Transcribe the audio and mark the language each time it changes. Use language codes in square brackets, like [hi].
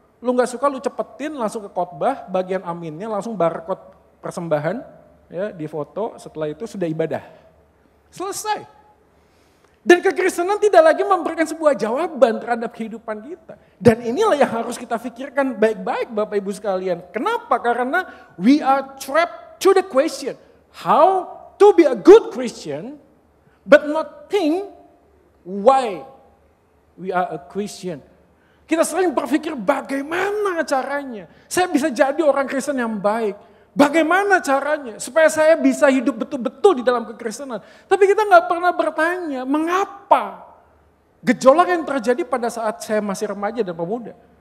[id] Lu nggak suka lu cepetin langsung ke khotbah, bagian aminnya langsung barcode persembahan. Ya, di foto, setelah itu sudah ibadah. Selesai. Dan kekristenan tidak lagi memberikan sebuah jawaban terhadap kehidupan kita. Dan inilah yang harus kita pikirkan baik-baik Bapak Ibu sekalian. Kenapa? Karena [en] we are trapped to the question, how to be a good Christian, but not think why we are a Christian. [id] Kita sering berpikir bagaimana caranya saya bisa jadi orang Kristen yang baik. Bagaimana caranya supaya saya bisa hidup betul-betul di dalam kekristenan. Tapi kita nggak pernah bertanya mengapa gejolak yang terjadi pada saat saya masih remaja dan pemuda.